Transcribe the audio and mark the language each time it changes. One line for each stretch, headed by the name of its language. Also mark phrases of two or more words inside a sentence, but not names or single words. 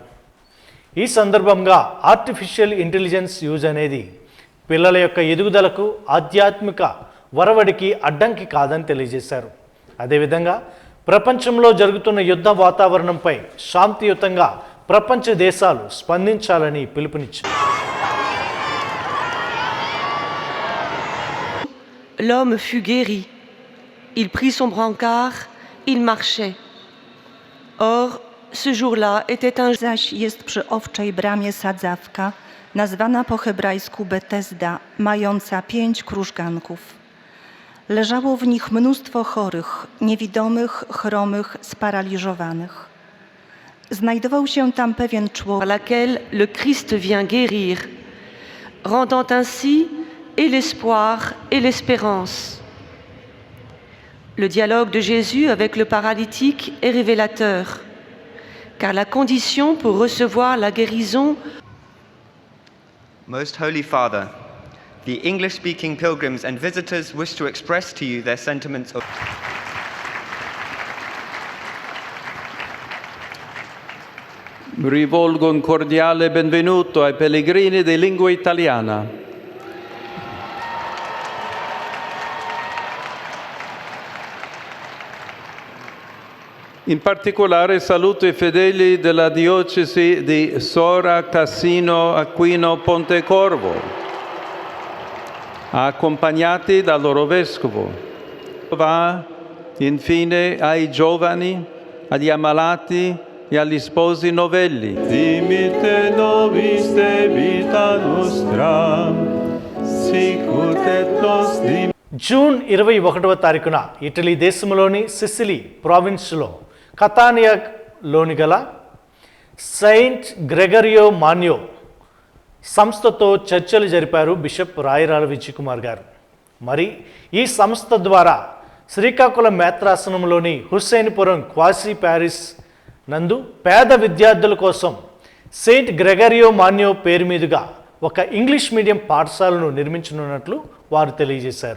Telugu: ఈ సందర్భంగా
English: artificial intelligence use
Telugu: అనేది పిల్లల యొక్క ఎదుగుదలకు, ఆధ్యాత్మిక వరవడికి అడ్డంకి కాదని తెలియజేశారు. అదేవిధంగా ప్రపంచంలో జరుగుతున్న యుద్ధ వాతావరణంపై శాంతియుతంగా ప్రపంచ దేశాలు స్పందించాలని పిలుపునిచ్చారు.
French: L'homme fut guéri. Il prit son brancard, il marchait. Or, ce jour-là était un...
Polish: Zaś jest przy owczej bramie sadzawka, nazwana po hebrajsku Betesda, mająca 5 krużganków. Leżało w nich mnóstwo chorych, niewidomych, chromych, sparaliżowanych. Znajdował się tam pewien
French: par
Polish: człowiek,
French: laquelle le Christ vient guérir, rendant ainsi et l'espoir et l'espérance. Le dialogue de Jésus avec le paralytique est révélateur, car la condition pour recevoir la guérison...
English: Most Holy Father, the English-speaking pilgrims and visitors wish to express to you their sentiments of...
Italian: Rivolgo un cordiale benvenuto ai pellegrini di lingua italiana. In particolare saluto i fedeli della diocesi di Sora, Cassino, Aquino, Pontecorvo, accompagnati dal loro vescovo. Va infine ai giovani, agli ammalati e agli sposi novelli.
Latin: Dimite nobis de vita nostra, sicut et nos dim.
Telugu: జూన్ 21వ తారీఖున ఇటలీ దేశంలోని సిసిలీ ప్రావిన్స్లో కతానియాలోని గల సెయింట్ గ్రెగరియో మాన్యో సంస్థతో చర్చలు జరిపారు బిషప్ రాయరాల విజయ్ కుమార్ గారు. మరి ఈ సంస్థ ద్వారా శ్రీకాకుళం మేత్రాసనంలోని హుస్సేన్పురం
English: quasi parish
Telugu: నందు పేద విద్యార్థుల కోసం సెయింట్ గ్రెగరియో మాన్యో పేరు మీదుగా ఒక
English: English medium
Telugu: పాఠశాలను నిర్మించనున్నట్లు వారు తెలియజేశారు.